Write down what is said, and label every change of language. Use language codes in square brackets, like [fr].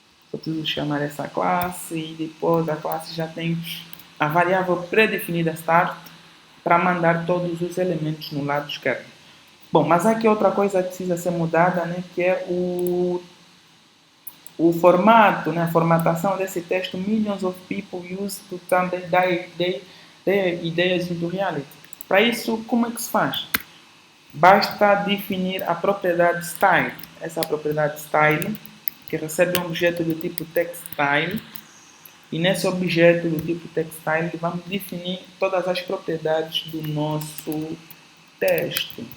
[pt] Só preciso chamar essa classe e depois a classe já tem a variável pré-definida start para mandar todos os elementos no lado esquerdo. Bom, mas aqui outra coisa que precisa ser mudada, né, que é o formato, né, a formatação desse texto. [en] Millions of people use to turn their ideas into reality. [pt] Para isso, como é que se faz? Basta definir a propriedade style. Essa é a propriedade style, que recebe um objeto do tipo textstyle. E nesse objeto do tipo textstyle, vamos definir todas as propriedades do nosso texto.